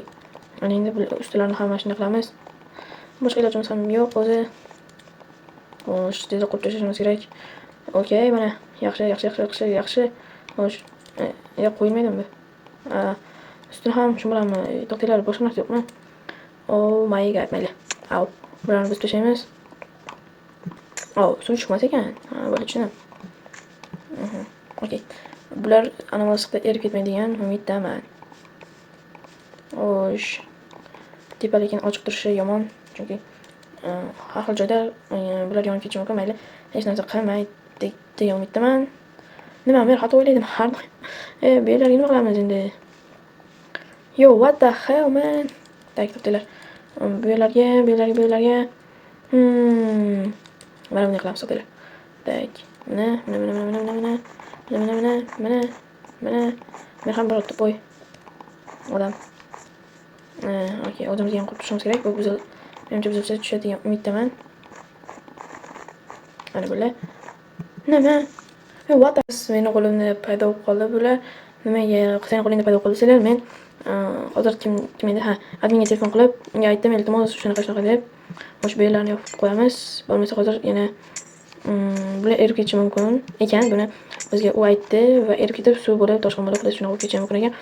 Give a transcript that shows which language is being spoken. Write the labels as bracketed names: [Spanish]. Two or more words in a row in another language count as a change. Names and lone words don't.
[Uzbek] Ana endi bu ustilarni hammasini qilamiz. Boshqa ilojimiz ham yo'q o'zi. Xo'sh, tezroq qurib tashlashimiz kerak. Okey, mana yaxshi. Xo'sh, qo'yilmaydimi bu? Ustini ham shu bilanmi? To'xtanglar, boshqa narsa yo'qmi? [English] Oh my god, [Uzbek] mayli. Bularni buzib tashlaymiz. Suv chiqmas ekan. Bo'ldi, tushundim. Okey. Bular anamolisda erib ketmaydigan umiddaman. Xo'sh. Tepa lekin ochiq turishi yomon, chunki har xil joyda bular yonib ketishi mumkin. Mayli, hech narsa qilmaydi degan umiddaman. Nima, men xato o'ylaydim har doim. Bu yerlarga nima qilamiz endi? [English] Yo, what the hell, man? [Uzbek] To'xtanglar. Bu yerlarga. Mana bunday qilamiz, to'xtanglar. Mana. Men ham bir otib qo'y. Odam. Okey, o'zimizga ham qurib turishimiz kerak. Bu menimcha buzilsa tushadi degan umiddaman. Mana bular. Nima? [English] What the [Uzbek] meni qo'limda paydo bo'lib qoldi bular. Nimaga seni qo'lingda paydo bo'lib qoldilar? Men hozir kim edi? Adminga telefon qilib, unga aytdim, iltimos shunaqa deb. Xo'sh, bu yerlarni yopib qo'yamiz. Bo'lmasa hozir yana bular erib ketishi mumkin ekan. Buni bizga u aytdi va erib ketib suv bo'lib, toshqin bo'lib, biz shunaqa bo'lib ketishi mumkin ekan.